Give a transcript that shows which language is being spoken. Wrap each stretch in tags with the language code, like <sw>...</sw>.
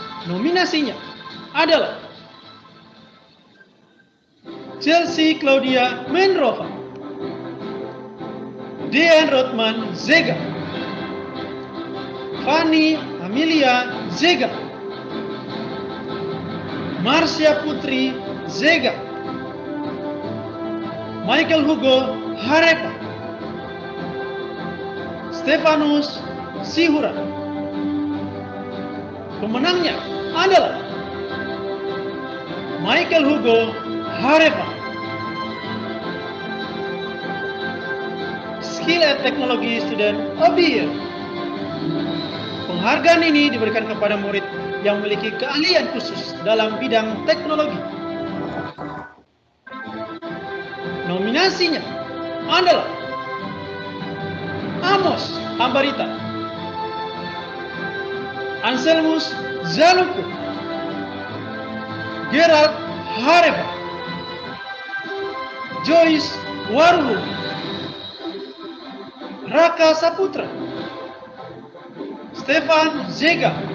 <id>Nominasinya adalah Chelsea Claudia Menrova, Dean Rothman Zega, Fanny Amelia Zega, Marcia Putri Zega, Michael Hugo Harepa, Stefanus Sihura. Pemenangnya adalah Michael Hugo Harepa.</id> <en>Skill and Technology Student of the Year.</en> <id>Penghargaan ini diberikan kepada murid yang memiliki keahlian khusus dalam bidang teknologi. Nominasinya adalah Amos Ambarita, Anselmus Zaluku, Gerald Harepa, Joyce Waruhu, Raka Saputra, Stefan Zega.</id>